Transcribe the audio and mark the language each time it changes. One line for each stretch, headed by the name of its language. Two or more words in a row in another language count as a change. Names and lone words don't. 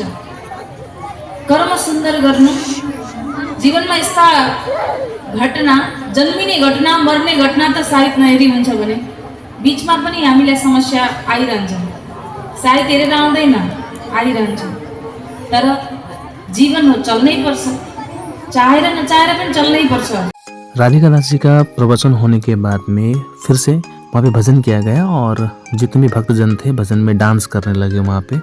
Nepali: कर्म सुन्दर गर्नु, जीवनमा यस्ता घटना, जन्मिने घटना मर्ने घटना त साइत नहेरी हुन्छ भने बिचमा पनि हामीलाई समस्या आइरहन्छ। साइत हेरेर आउँदैन, आइरहन्छ, तर जीवन हो, चल्नै पर्छ, चाहेर नचाहेर पनि चल्नै पर्छ।
Hindi: राधिका दास जी का प्रवचन होने के बाद में फिर से वहाँ पे भजन किया गया और जितने भी भक्तजन थे भजन में डांस करने लगे वहाँ पे।